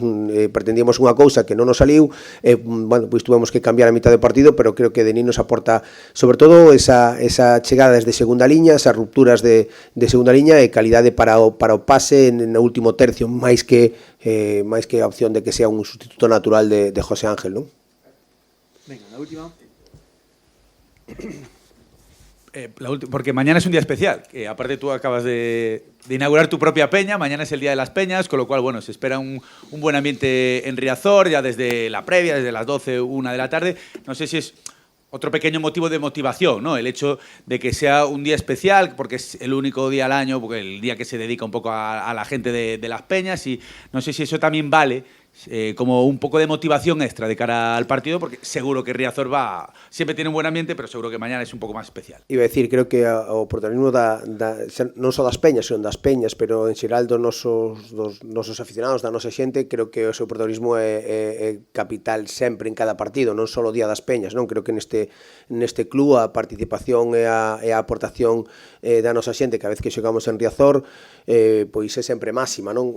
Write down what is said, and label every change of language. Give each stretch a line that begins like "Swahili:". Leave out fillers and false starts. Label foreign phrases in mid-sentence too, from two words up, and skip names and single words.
Galician: Pretendíamos unha cousa que non nos saliu, pois tuvemos que cambiar a mitad do partido, pero creo que Denis nos aporta sobre todo esa chegada desde segunda liña, esas rupturas de segunda liña e calidade para o pase no último tercio, máis que a opción de que sea un sustituto natural de José Ángel, non?
Spanish: Venga, la última. Porque mañana es un día especial, que aparte tú acabas de inaugurar tu propia peña, mañana es el Día de las Peñas, con lo cual, bueno, se espera un buen ambiente en Riazor, ya desde la previa, desde las 12, 1 de la tarde. No sé si es otro pequeño motivo de motivación, ¿no? El hecho de que sea un día especial, porque es el único día al año, porque el día que se dedica un poco a la gente de las peñas, y no sé si eso también vale como un poco de motivación extra de cara al partido, porque seguro que Riazor siempre tiene un buen ambiente, pero seguro que mañana es un poco más especial.
Galician: Iba a decir, creo que o protagonismo non só das peñas, senón das peñas, pero en xeral dos nosos aficionados, da nosa xente, creo que o seu protagonismo é capital sempre en cada partido, non só o día das peñas, non? Creo que neste club a participación e a aportación da nosa xente cada vez que xogamos en Riazor pois é sempre máxima, non?